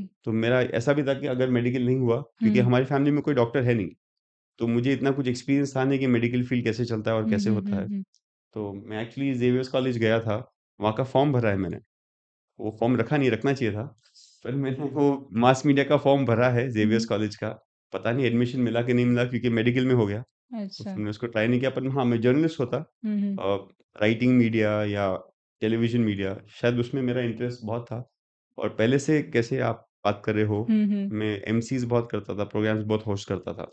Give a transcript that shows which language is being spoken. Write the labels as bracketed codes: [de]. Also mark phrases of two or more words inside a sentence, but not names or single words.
[hi] तो मेरा ऐसा भी था कि अगर मेडिकल नहीं हुआ, क्योंकि हुँ. हमारी फैमिली में कोई डॉक्टर है नहीं, तो मुझे इतना कुछ एक्सपीरियंस था नहीं कि [en] medical field [hi] कैसे चलता है और हुँ, कैसे हुँ, होता हुँ, है। हुँ. तो मैं एक्चुअली ज़ेवियर्स कॉलेज गया था, वहाँ का फॉर्म भरा है मैंने। वो फॉर्म रखा नहीं, रखना चाहिए था। पर मैंने वो [en] mass media [hi] का फॉर्म भरा है हुँ, ज़ेवियर्स हुँ. कॉलेज का। पता नहीं एडमिशन मिला कि नहीं मिला क्योंकि मेडिकल में हो गया। तो अच्छा. फिर मैंने उसको ट्राई नहीं किया, पर हाँ, मैं जर्नलिस्ट होता। हुँ, हुँ. [en] writing media [hi] या [en] television media, [hi] शायद उसमें मेरा इंटरेस्ट बहुत था। और पहले से कैसे आप बात कर रहे हो, हुँ, हुँ. मैं एमसीज़ बहुत करता था, प्रोग्राम्स बहुत होस्ट करता था।